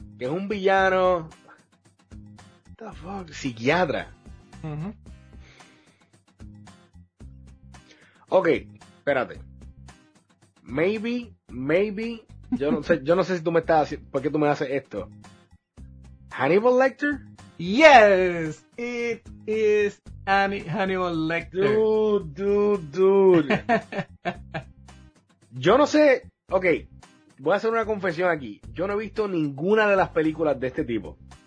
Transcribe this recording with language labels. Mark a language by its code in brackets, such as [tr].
[es] Que es un villano. [en] What the fuck? [es] Psiquiatra. Ok, espérate. Maybe. Yo no sé si tú me estás haciendo. ¿Por qué tú me haces esto? ¿Hannibal Lecter? [en] Yes, it is Hannibal Lecter. [es] Dude. Yo no sé. Ok, voy a hacer una confesión aquí. Yo no he visto ninguna de las películas de este tipo.